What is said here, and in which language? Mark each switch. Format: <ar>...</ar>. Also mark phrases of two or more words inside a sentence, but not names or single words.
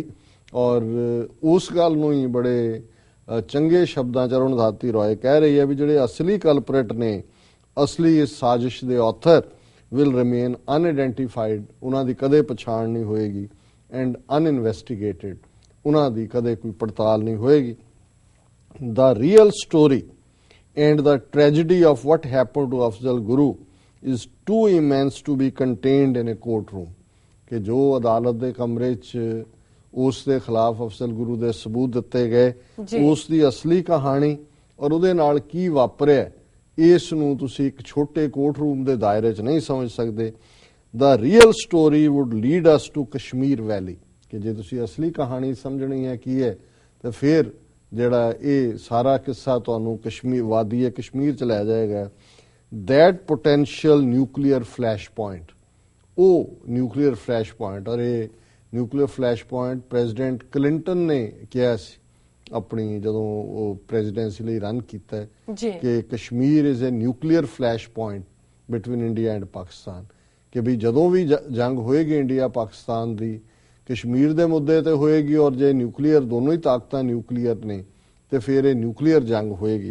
<pa>ਔਰ ਉਸ ਗੱਲ ਨੂੰ ਹੀ ਬੜੇ ਚੰਗੇ ਸ਼ਬਦਾਂ 'ਚ ਅਰੁਣ ਧਾਤੀ ਰॉय ਕਹਿ ਰਹੀ ਹੈ ਵੀ ਜਿਹੜੇ ਅਸਲੀ ਕਲਪਰੇਟ ਨੇ, ਅਸਲੀ ਇਸ ਸਾਜ਼ਿਸ਼ ਦੇ</pa> <en>author will remain unidentified,</en> <pa>ਉਹਨਾਂ ਦੀ ਕਦੇ ਪਛਾਣ ਨਹੀਂ ਹੋਏਗੀ,</pa> <en>and uninvestigated,</en> <pa>ਉਹਨਾਂ ਦੀ ਕਦੇ ਕੋਈ ਪੜਤਾਲ ਨਹੀਂ ਹੋਏਗੀ।</pa> <en>The real story and the tragedy of what happened to Afzal Guru is too immense to be contained in a courtroom।</en> <pa>ਕਿ ਜੋ ਅਦਾਲਤ ਦੇ ਕਮਰੇ 'ਚ ਉਸ ਦੇ ਖਿਲਾਫ ਅਫਜ਼ਲ ਗੁਰੂ ਦੇ ਸਬੂਤ ਦਿੱਤੇ ਗਏ, ਉਸ ਦੀ ਅਸਲੀ ਕਹਾਣੀ ਔਰ ਉਹਦੇ ਨਾਲ ਕੀ ਵਾਪਰਿਆ, ਇਸ ਨੂੰ ਤੁਸੀਂ ਇੱਕ ਛੋਟੇ</pa> <en>court room</en> <pa>ਦੇ ਦਾਇਰੇ 'ਚ ਨਹੀਂ ਸਮਝ ਸਕਦੇ।</pa> <en>The real story would lead us to Kashmir Valley।</en> <pa>ਕਿ ਜੇ ਤੁਸੀਂ ਅਸਲੀ ਕਹਾਣੀ ਸਮਝਣੀ ਹੈ ਕੀ ਹੈ, ਤਾਂ ਫਿਰ ਜਿਹੜਾ ਇਹ ਸਾਰਾ ਕਿੱਸਾ ਤੁਹਾਨੂੰ ਕਸ਼ਮੀਰ, ਵਾਦੀ ਕਸ਼ਮੀਰ 'ਚ ਲੈ ਜਾਏਗਾ।</pa> <en>That potential nuclear flash point,</en> <pa>ਉਹ</pa> <en>nuclear flash point,</en> <pa>ਔਰ ਇਹ</pa> <en>nuclear flash point</en> <pa>ਪ੍ਰੈਜ਼ੀਡੈਂਟ ਕਲਿੰਟਨ ਨੇ ਕਿਹਾ ਸੀ ਆਪਣੀ ਜਦੋਂ ਉਹ ਪ੍ਰੈਜ਼ੀਡੈਂਸੀ ਲਈ ਰਨ ਕੀਤਾ ਕਿ</pa> <en>Kashmir is a nuclear flash point between India and Pakistan.</en> <pa>ਕਿ ਵੀ ਜਦੋਂ ਵੀ ਜੰਗ ਹੋਏਗੀ ਇੰਡੀਆ ਪਾਕਿਸਤਾਨ ਦੀ, ਕਸ਼ਮੀਰ ਦੇ ਮੁੱਦੇ ਤੇ ਹੋਏਗੀ, ਔਰ ਜੇ ਨਿਊਕਲੀਅਰ ਦੋਨੋਂ ਹੀ ਤਾਕਤਾਂ ਨਿਊਕਲੀਅਰ ਨੇ ਤੇ ਫਿਰ ਇਹ ਨਿਊਕਲੀਅਰ ਜੰਗ ਹੋਏਗੀ।</pa>